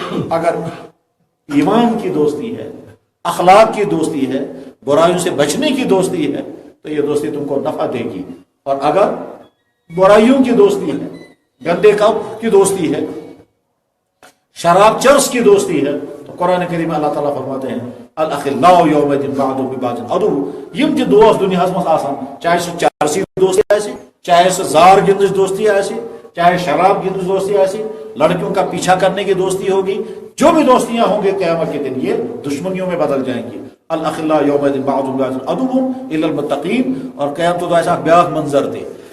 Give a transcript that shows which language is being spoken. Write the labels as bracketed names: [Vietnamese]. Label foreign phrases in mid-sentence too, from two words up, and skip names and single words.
[Urdu] اگر ایمان کی دوستی ہے، اخلاق کی دوستی ہے، برائیوں سے بچنے کی دوستی ہے تو یہ دوستی تم کو نفع دے گی، اور اگر برائیوں کی دوستی ہے، گندے کپ کی دوستی ہے، شراب چرس کی دوستی ہے تو قرآن کریم اللہ تعالیٰ فرماتے ہیں [Arabic] الاخلاء یومئذ بعضهم ببعض عدو، [Kashmiri] یم تہ دوست دنیا مز آسان، چاہے سہ چرسی دوستی آسی، چاہے سہ زار گندج دوستی آسی، چاہے شراب گندج دوستی آسی، [Urdu] لڑکیوں کا پیچھا کرنے کی دوستی ہوگی، جو بھی دوستیاں ہوں گے قیامت کے دن یہ دشمنیوں میں بدل جائیں گی۔ [Arabic] الاخلاء یومئذ بعضهم ببعض عدو الا المتقین، [Urdu] اور قیامت تو ایسا بیاہ منظر دے